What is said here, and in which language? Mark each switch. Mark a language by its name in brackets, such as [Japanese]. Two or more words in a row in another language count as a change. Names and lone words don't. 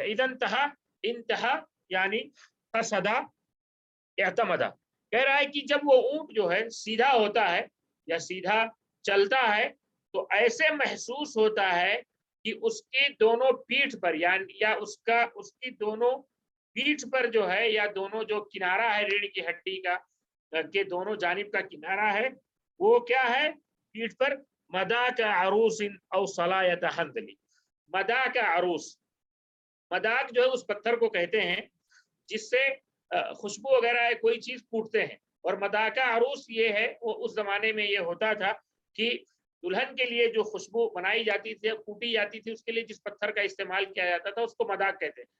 [Arabic] اذا انتہا، [Urdu] انتہا یعنی [Arabic] قصدا اعتمدا، [Urdu] کہہ رہا ہے کہ جب وہ اونٹ جو ہے سیدھا ہوتا ہے یا سیدھا چلتا ہے تو ایسے محسوس ہوتا ہے کہ اس کی دونوں پیٹھ پر یا اس کی دونوں پیٹھ پر جو ہے یا دونوں جو کنارہ ہے ریڑھ کی ہڈی کا کے دونوں جانب کا کنارہ ہے وہ کیا ہے پیٹھ پر، [Arabic] مدا کا عروس او صلایت حنظلی، مدا کا عروس، [Urdu] مداق جو ہے اس پتھر کو کہتے ہیں جس سے خوشبو وغیرہ ہے کوئی چیز کوٹتے ہیں، اور [Arabic] مداقہ عروس [Urdu] یہ ہے، وہ اس زمانے میں یہ ہوتا تھا کہ دلہن کے لیے جو خوشبو بنائی جاتی تھی کوٹی جاتی تھی اس کے لیے جس پتھر کا استعمال کیا جاتا تھا اس کو مداق کہتے ہیں۔